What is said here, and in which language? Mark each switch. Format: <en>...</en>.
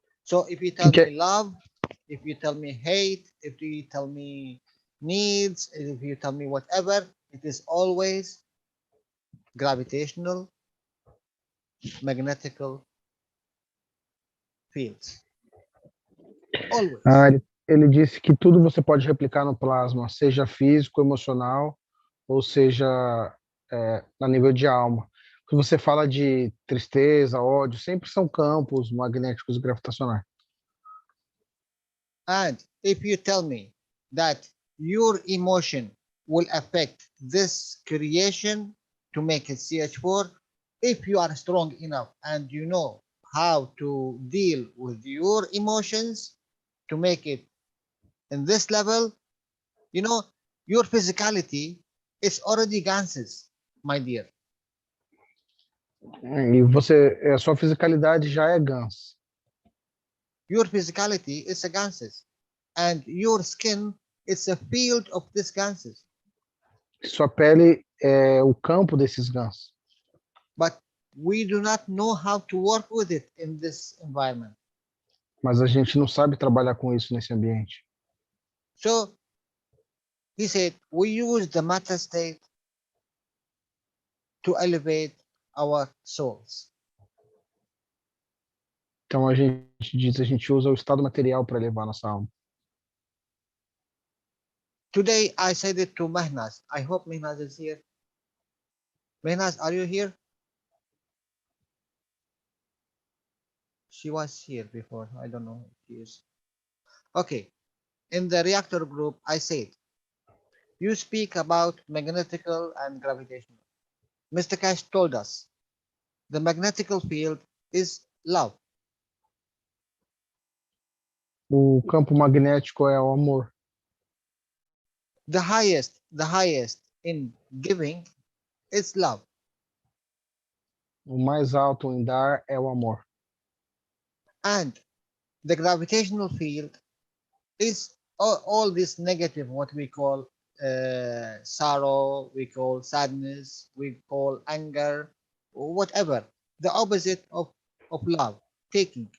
<en>So if you tell me love, if you tell me hate, if you tell me needs, if you tell me whatever, it is always gravitational, magnetical fields. Always.</en> <pt>Ele disse que tudo você pode replicar no plasma, seja físico, emocional, ou seja a nível de alma. Quando você fala de tristeza, ódio, sempre são campos magnéticos e gravitacionais.</pt> <en>And if you tell me that your emotion will affect this creation to make it CH4, if you are strong enough and you know how to deal with your emotions to make it in this level, you know, your physicality is already ganses, my dear.</en> <pt>E a sua fisicalidade já é GANS.</pt> <en>Your physicality is a ganses, and your skin is a field of these ganses.</en> <pt>Sua pele é o campo desses GANS.</pt> <en>But we do not know how to work with it in this environment.</en> <pt>Mas a gente não sabe trabalhar com isso nesse ambiente.</pt> <en>So he said, we use the matter state to elevate our souls.</en> <pt>Então a gente usa o estado material para elevar nossa alma.</pt> <en>Today I said it to Mehnaz. I hope Mehnaz is here. Mehnaz, are you here? She was here before. I don't know if she is. Okay. In the reactor group, I said, you speak about magnetical and gravitational. Mr. Keshe told us the magnetical field is love.</en> <pt>O campo magnético é o amor.</pt> <en>The highest in giving is love.</en> <pt>O mais alto em dar é o amor.</pt> <en>And the gravitational field is all this negative, what we call sorrow, we call sadness, we call anger, whatever. The opposite of love, taking.</en>